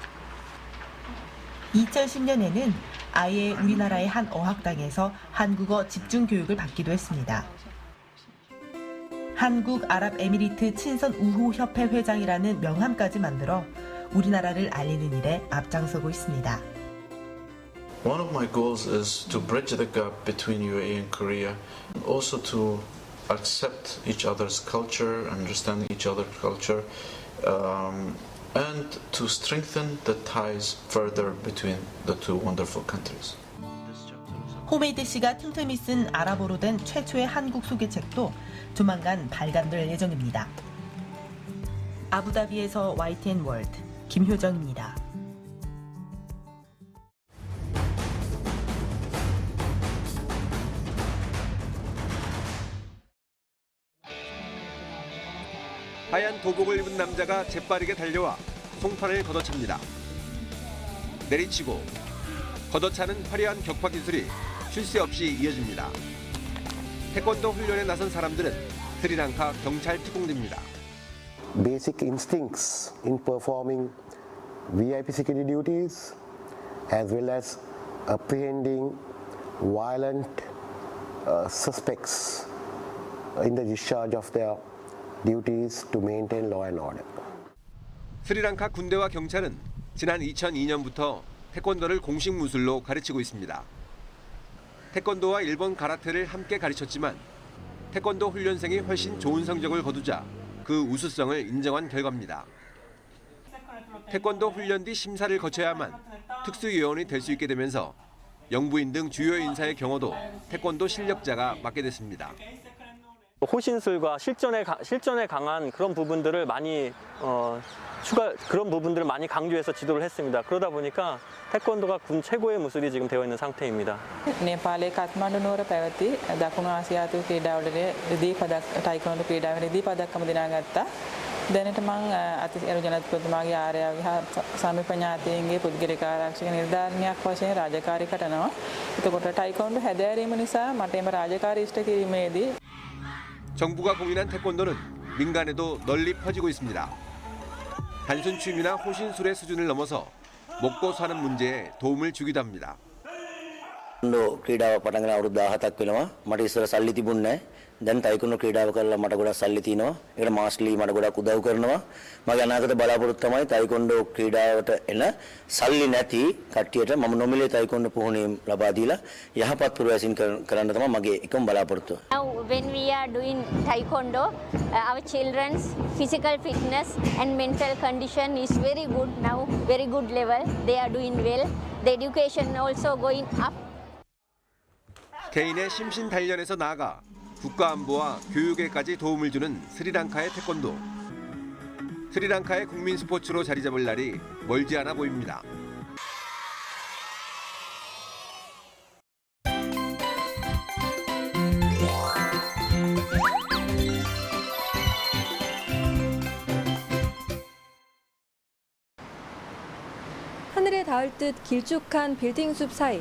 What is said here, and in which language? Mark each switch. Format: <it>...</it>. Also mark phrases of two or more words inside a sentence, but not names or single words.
<ko>2010년에는 아예 우리나라의 한 어학당에서 한국어 집중 교육을 받기도 했습니다. 한국 아랍에미리트 친선 우호 협회 회장이라는 명함까지 만들어 우리나라를 알리는 일에 앞장서고 있습니다.</ko> <en>One of my goals is to bridge the gap between UAE and Korea, also to accept each other's culture, understand each other's culture, and to strengthen the ties further between the two wonderful countries.</en> <ko>호메이드 씨가 틈틈이 쓴 아랍어로 된 최초의 한국 소개책도 조만간 발간될 예정입니다. 아부다비에서 YTN 월드 김효정입니다. 하얀 도복을 입은 남자가 재빠르게 달려와 송판을 걷어찹니다. 내리치고 걷어차는 화려한 격파 기술이 쉴 새 없이 이어집니다. 태권도 훈련에 나선 사람들은 스리랑카 경찰 특공대입니다.</ko> <en>Basic instincts in performing VIP security duties as well as apprehending violent suspects in the discharge of their duties to maintain law and order.</en> <ko>스리랑카 군대와 경찰은 지난 2002년부터 태권도를 공식 무술로 가르치고 있습니다. 태권도와 일본 가라테를 함께 가르쳤지만 태권도 훈련생이 훨씬 좋은 성적을 거두자 그 우수성을 인정한 결과입니다. 태권도 훈련 뒤 심사를 거쳐야만 특수요원이 될 수 있게 되면서 영부인 등 주요 인사의 경우도 태권도 실력자가 맡게 됐습니다. 호신술과 실전에 강한 그런 부분들을 많이 그런 부분들을 많이 강조해서 지도를 했습니다. 그러다 보니까 태권도가 군 최고의 무술이 지금 되어 있는 상태입니다.</ko> <si>네팔의 카트만두 නුවර පැවති දකුණු ආසියාතු ක්‍රීඩාවලදී රිදී පදක් ටයිකොන්ඩෝ ක්‍රීඩාවේ රිදී පදක්කම දිනාගත්තා. දැනට මම අතිසේරු ජනාධිපතිතුමාගේ ආරයාගේ සමීප ඥාතීන්ගේ පුද්ගලික ආරක්ෂක නිලධාරිනියක් වශයෙන් රාජකාරී කරනවා. එතකොට ටයිකොන්ඩෝ හැදෑරීම නිසා මට එම රාජකාරී ඉෂ්ට කිරීමේදී</si> <ko>정부가 공인한 태권도는 민간에도 널리 퍼지고 있습니다. 단순 취미나 호신술의 수준을 넘어서 먹고 사는 문제에 도움을 주기도 합니다.</ko> <si>ක්‍රීඩාව පටන් ගන්න අවුරුදු 17ක් වෙනවා. මට ඉස්සර සල්ලි තිබුණේ නැහැ. දැන් ටයිකොන්ඩෝ ක්‍රීඩාව කරලා මට ගොඩක් සල්ලි තියෙනවා. ඒකට මාස්ලි මට ගොඩක් උදව් කරනවා. මගේ අනාගත බලාපොරොත්තු තමයි ටයිකොන්ඩෝ ක්‍රීඩාවට එන සල්ලි නැති කට්ටියට මම නොමිලේ ටයිකොන්ඩෝ පුහුණුවීම් ලබා දීලා යහපත් පුරවැසින් කරන්න තමයි මගේ එකම බලාපොරොත්තුව.</si> <en>Now when we are doing taekwondo, our children's physical fitness and mental condition is very good now, very good level. They are doing well. The education also going up.</en> <ko>개인의 심신 단련에서 나아가 국가 안보와 교육에까지 도움을 주는 스리랑카의 태권도. 스리랑카의 국민 스포츠로 자리 잡을 날이 멀지 않아 보입니다. 하늘에 닿을 듯 길쭉한 빌딩 숲 사이.</ko>